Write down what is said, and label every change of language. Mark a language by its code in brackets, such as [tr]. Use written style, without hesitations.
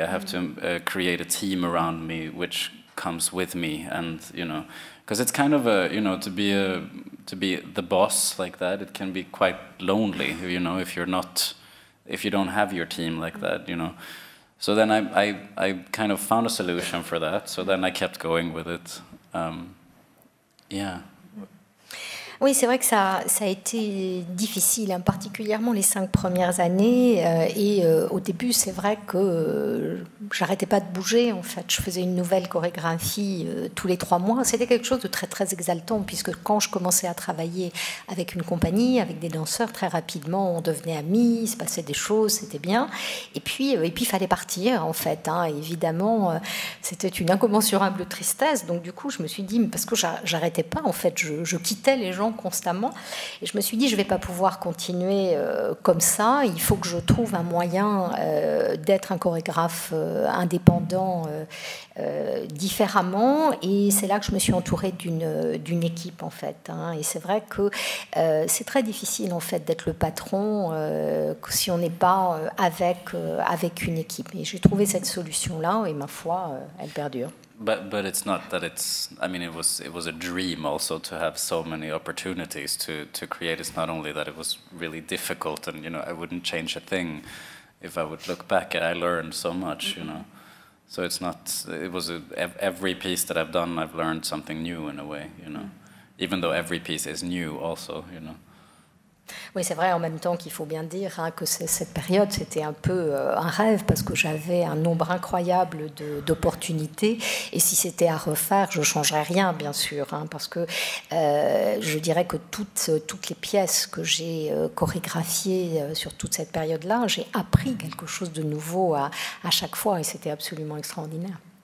[en] I have to create a team around me, which comes with me, and you know, because it's kind of a, you know, to be the boss like that, it can be quite lonely, you know, if you don't have your team like that, you know. So then I kind of found a solution for that. So then I kept going with it. Yeah. [fr] Oui, c'est vrai que ça a été difficile, hein, particulièrement les 5 premières années. Au début, c'est vrai que j'arrêtais pas de bouger. En fait, je faisais une nouvelle chorégraphie tous les 3 mois. C'était quelque chose de très très exaltant, puisque quand je commençais à travailler avec une compagnie, avec des danseurs, très rapidement, on devenait amis, il se passait des choses, c'était bien. Et puis, il fallait partir, en fait. Hein. Évidemment, c'était une incommensurable tristesse. Donc, du coup, je me suis dit, parce que j'arrêtais pas, en fait, je quittais les gens constamment, et je me suis dit je vais pas pouvoir continuer comme ça, il faut que je trouve un moyen d'être un chorégraphe indépendant différemment, et c'est là que je me suis entourée d'une équipe en fait, hein. Et c'est vrai que c'est très difficile en fait d'être le patron si on n'est pas avec une équipe, et j'ai trouvé cette solution là, et ma foi elle perdure. [en] But it's not that it's. I mean, it was a dream also to have so many opportunities to create. It's not only that it was really difficult, and I wouldn't change a thing if I would look back. I learned so much, So it's not. It was every piece that I've done, I've learned something new in a way, Even though every piece is new, also, [fr] Oui, c'est vrai en même temps qu'il faut bien dire hein, que cette période, c'était un peu un rêve, parce que j'avais un nombre incroyable d'opportunités, et si c'était à refaire, je ne changerais rien, bien sûr, hein, parce que je dirais que toutes les pièces que j'ai chorégraphiées sur toute cette période-là, j'ai appris quelque chose de nouveau à chaque fois, et c'était absolument extraordinaire.